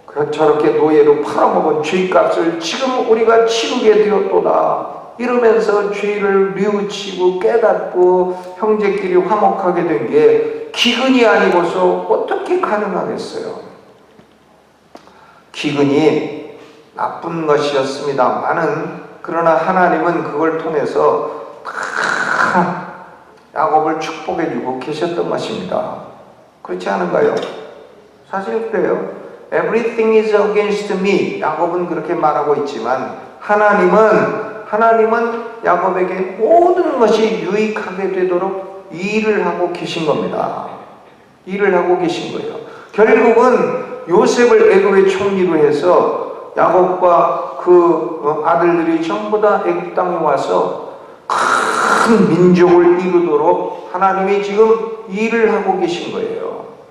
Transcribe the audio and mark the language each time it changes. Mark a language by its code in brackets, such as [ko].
[ko] 저렇게 노예로 팔아먹은 죄값을 지금 우리가 치르게 되었도다 이러면서 죄를 뉘우치고 깨닫고 형제끼리 화목하게 된 게 기근이 아니고서 어떻게 가능하겠어요? 기근이 나쁜 것이었습니다만은, 그러나 하나님은 그걸 통해서 다 야곱을 축복해주고 계셨던 것입니다. 그렇지 않은가요? 사실 그래요. [en] Everything is against me. [ko] 야곱은 그렇게 말하고 있지만 하나님은 야곱에게 모든 것이 유익하게 되도록 일을 하고 계신 겁니다. 일을 하고 계신 거예요. 결국은 요셉을 애굽의 총리로 해서 야곱과 그 아들들이 전부 다 애굽 땅에 와서 큰 민족을 이루도록 하나님이 지금 일을 하고 계신 거예요.